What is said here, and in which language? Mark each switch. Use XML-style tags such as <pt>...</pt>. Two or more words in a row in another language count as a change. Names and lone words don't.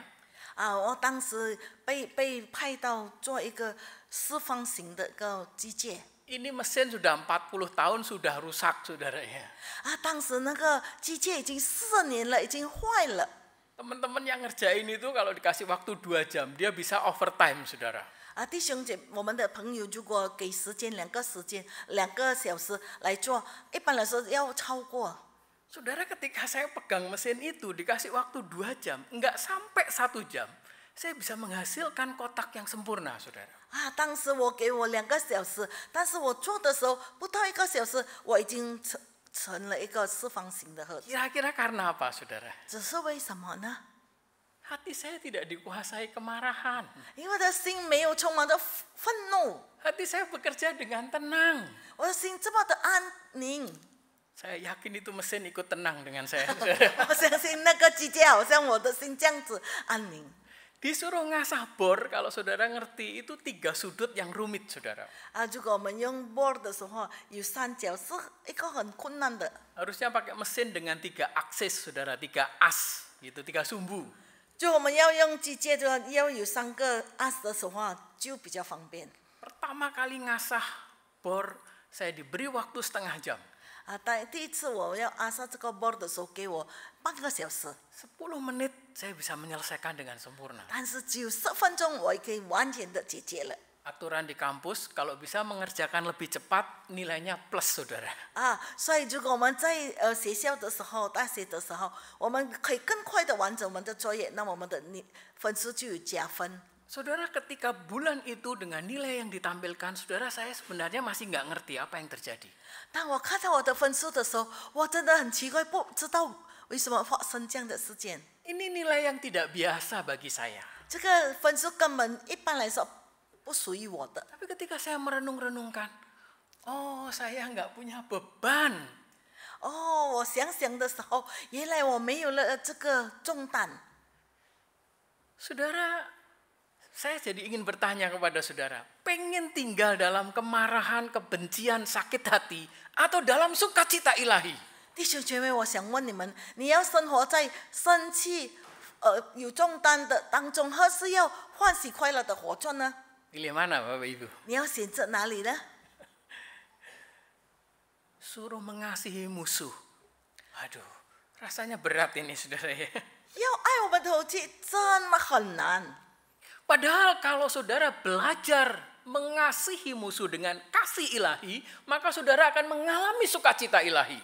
<zh>我当时被派到做一个四方形的一个机械。</zh> <id>Ini mesin sudah 40 tahun sudah rusak saudara ya.</id> <zh>当时那个机械已经4年了，已经坏了。</zh> <id>Teman-teman yang ngerjain itu kalau dikasih waktu 2 jam, dia bisa overtime saudara.</id> <zh>弟兄姐，我们的朋友如果给时间2个小时来做，一般来说要超过。</zh> <id>Saudara, ketika saya pegang mesin itu dikasih waktu 2 jam, enggak sampai 1 jam, saya bisa menghasilkan kotak yang sempurna saudara.</id> <zh>当时我给我2个小时，但是我做的时候不到1个小时，我已经成了一个四方形的盒子。</zh> <id>Kira-kira karena apa saudara?</id> <zh>只是为什么呢？</zh> <id>Hati saya tidak dikuasai kemarahan.</id> <zh>因为我的心没有充满着愤怒，</zh> <id>Hati saya bekerja dengan tenang.</id> <zh>我的心这么的安宁。</zh> <id>Saya yakin itu mesin ikut tenang dengan saya saudara.</id> <zh>我相信那个机械好像我的心这样子安宁。</zh> <id>Disuruh ngasah bor, kalau saudara ngerti itu 3 sudut yang rumit saudara.</id> <zh>如果我们用 board 的时候，有3角是一个很困难的。</zh> <id>Harusnya pakai mesin dengan 3 aksis saudara, 3 as gitu, 3 sumbu.</id> <zh>就我们要用机械，就要有3个 as 的时候就比较方便。</zh> <id>Pertama kali ngasah bor, saya diberi waktu setengah jam.</id> <zh>第一次我要按上这个 board 的时候，给我半个小时，</zh> <id>10 menit saya bisa menyelesaikan dengan sempurna.</id> <zh>但是只有10分钟，我也可以完全的解决了。</zh> <id>Aturan di kampus kalau bisa mengerjakan lebih cepat nilainya plus saudara.</id> <zh>所以如果我们在学校的时候、大学的时候，我们可以更快的完成我们的作业，那我们的分数就有加分。</zh> <id>Saudara, ketika bulan itu dengan nilai yang ditampilkan, saudara, saya sebenarnya masih nggak ngerti apa yang terjadi.</id> <zh>当我看到我的分数的时候，我真的很奇怪，不知道为什么发生这样的事件。</zh> <id>Ini nilai yang tidak biasa bagi saya.</id> <zh>这个分数根本一般来说不属于我的。</zh> <id>Tapi ketika saya merenung-renungkan, oh saya nggak punya beban.</id> <zh>我想想的时候，原来我没有了这个重担。</zh> <id>Saudara, saya jadi ingin bertanya kepada saudara, pengen tinggal dalam kemarahan, kebencian, sakit hati, atau dalam sukacita ilahi?</id> <zh>弟兄姐妹，我想问你们，你要生活在生气、有重担的当中，还是要欢喜快乐的活着呢？</zh> <id>Pilih mana Bapak Ibu?</id> <zh>你要选择哪里呢？</zh> <id>Suruh mengasihi musuh. Aduh, rasanya berat ini saudara ya.</id> <zh>要爱我们的头气真的很难。</zh> <id>Padahal kalau saudara belajar mengasihi musuh dengan kasih ilahi, maka saudara akan mengalami sukacita ilahi.</id>